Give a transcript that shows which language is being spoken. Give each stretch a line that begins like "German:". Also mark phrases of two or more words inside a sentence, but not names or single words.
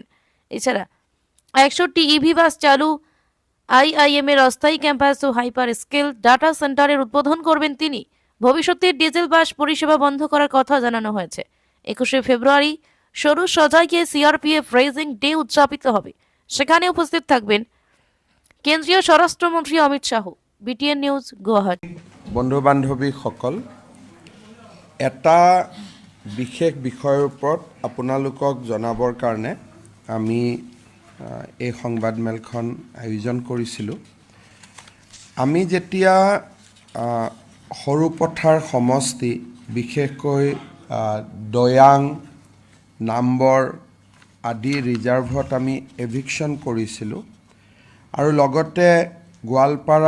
Bangla: এছাড়া 61টি
English: EV bus
Bangla: চালু, IIM এর অস্থায়ী ক্যাম্পাস ও
English: hyper scale data centre's
Bangla: উদ্বোধন করবেন তিনি। ভবিষ্যতে ডিজেল বাস পরিষেবা বন্ধ করার কথা জানানো হয়েছে। 21শে ফেব্রুয়ারি সরু সজাইকে CRPF রেজিং ডে উদযাপিত হবে। সেখানে উপস্থিত থাকবেন কেন্দ্রীয় স্বরাষ্ট্রমন্ত্রী অমিত শাহ। BTN নিউজ, গুয়াহাটি।
Assamese: বন্ধু বান্ধৱীসকল, এটা বিশেষ বিষয়ৰ ওপৰত আপোনালোকক জনাবৰ কাৰণে আমি এই সংবাদমেলখন আয়োজন কৰিছিলোঁ। আমি যেতিয়া সৰুপথাৰ সমষ্টি, বিশেষকৈ দয়াং, নাম্বৰ আদি ৰিজাৰ্ভত আমি এভিকশ্যন কৰিছিলোঁ আৰু লগতে গোৱালপাৰা